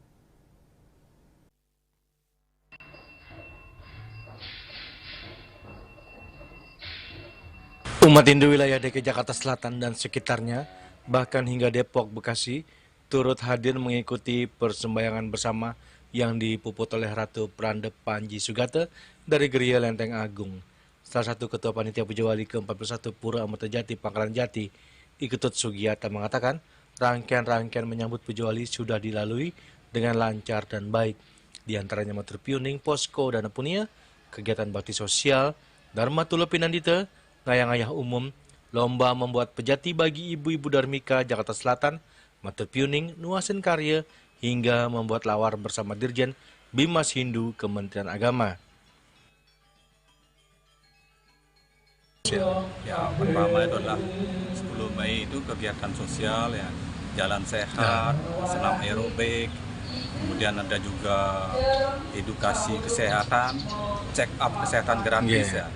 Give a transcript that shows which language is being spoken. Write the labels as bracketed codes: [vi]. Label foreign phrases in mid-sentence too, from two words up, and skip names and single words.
[id] Umat Hindu wilayah DKI Jakarta Selatan dan sekitarnya, bahkan hingga Depok, Bekasi, turut hadir mengikuti persembahyangan bersama yang dipuput oleh Ratu Prandep Panji Sugata dari Geria Lenteng Agung. Salah satu Ketua Panitia Puja Wali ke-41 Pura Amertajati Pangkalan Jati, Iketut Sugiyata mengatakan, rangkaian-rangkaian menyambut Puja Wali sudah dilalui dengan lancar dan baik. Di antaranya matur piuning, posko, dana punia, kegiatan bakti sosial, Dharma Tula Pinandita, ngayang-ngayah umum, lomba membuat pejati bagi ibu-ibu Dharmika Jakarta Selatan, matur piuning, nuasin karya, hingga membuat lawar bersama Dirjen Bimas Hindu Kementerian Agama. Ya, pertama itu adalah 10 Mei itu kegiatan sosial ya, jalan sehat, senam aerobik, kemudian ada juga edukasi kesehatan, [en] check up [id] kesehatan gratis ya.